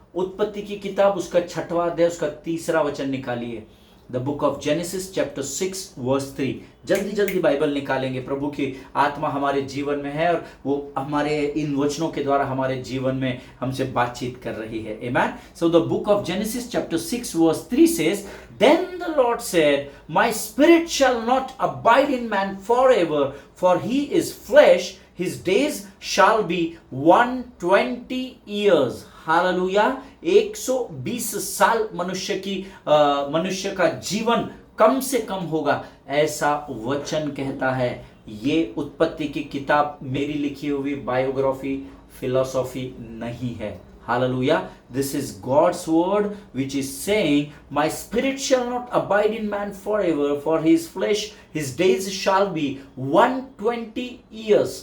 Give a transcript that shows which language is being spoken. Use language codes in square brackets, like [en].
[hi] उत्पत्ति की किताब, उसका 6वां अध्याय, उसका 3रा वचन निकालिए। [en] The book of Genesis chapter 6 verse 3। [hi] जल्दी जल्दी बाइबल निकालेंगे। प्रभु की आत्मा हमारे जीवन में है और वो हमारे इन वचनों के द्वारा हमारे जीवन में हमसे बातचीत कर रही है। आमेन। [en] So the book of genesis chapter 6 verse 3 says, then the Lord said, my spirit shall not abide in man forever, for he is flesh, his days shall be 120 years। [hi] Hallelujah. 120 साल मनुष्य का जीवन कम से कम होगा, ऐसा वचन कहता है। ये उत्पत्ति की किताब मेरी लिखी हुई बायोग्राफी, फिलोसॉफी नहीं है। Hallelujah. [en] This is God's word which is saying, my spirit shall not abide in man forever, for his flesh, his days shall be 120 years।